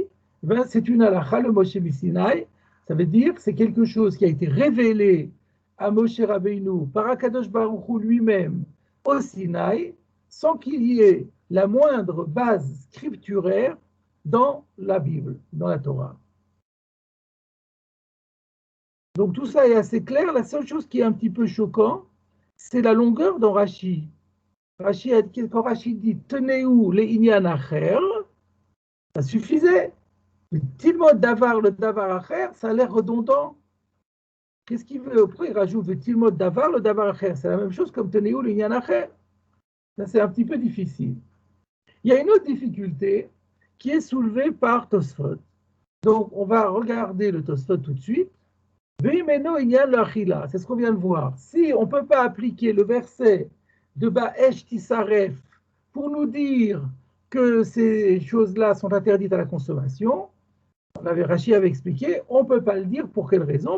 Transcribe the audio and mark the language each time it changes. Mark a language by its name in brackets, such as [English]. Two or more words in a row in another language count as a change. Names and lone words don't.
[French] C'est une [Hebrew] הלכה למשה מסיני. [French] Ça veut dire que c'est quelque chose qui a été révélé à Moshe Rabbeinu par Akadosh Baruch Hu lui-même au Sinaï, sans qu'il y ait la moindre base scripturaire dans la Bible, dans la Torah. Donc tout ça est assez clair. La seule chose qui est un petit peu choquant, c'est la longueur dans Rashi. Quand Rashi dit « [Hebrew] תנהו לענין אחר », [French] ça suffisait. [Hebrew] ללמד דבר, לדבר אחר, [French] ça a l'air redondant. Qu'est-ce qu'il veut? Après, il rajoute [Hebrew] ללמד דבר, לדבר אחר. [French] C'est la même chose comme [Hebrew] תנהו לענין אחר. [French] Ça, c'est un petit peu difficile. Il y a une autre difficulté qui est soulevée par Tosfot. Donc, on va regarder le Tosfot tout de suite. C'est ce qu'on vient de voir. Si on ne peut pas appliquer le verset de [Hebrew] באש תשרף [French] pour nous dire que ces choses-là sont interdites à la consommation, Rashi avait expliqué, on ne peut pas le dire pour quelle raison?